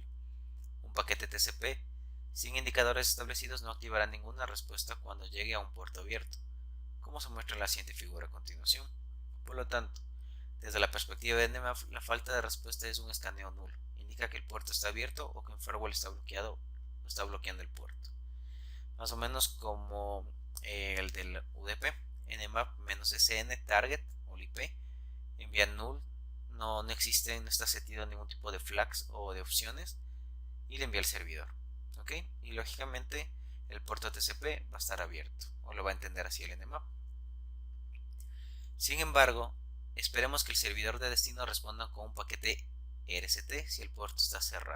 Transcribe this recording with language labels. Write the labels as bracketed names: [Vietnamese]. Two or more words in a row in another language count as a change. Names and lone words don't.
[Spanish] Un paquete TCP sin indicadores establecidos no activará ninguna respuesta cuando llegue a un puerto abierto, como se muestra en la siguiente figura a continuación. Por lo tanto, desde la perspectiva de Nmap, la falta de respuesta es un escaneo nulo. Indica que el puerto está abierto o que un firewall está bloqueando el puerto. Más o menos como el del UDP. Nmap "-sn target o IP envía null, no existe, no está setido ningún tipo de flags o de opciones, y le envía al servidor. Y lógicamente el puerto TCP va a estar abierto, o lo va a entender así el Nmap. Sin embargo, esperemos que el servidor de destino responda con un paquete RCT si el puerto está cerrado.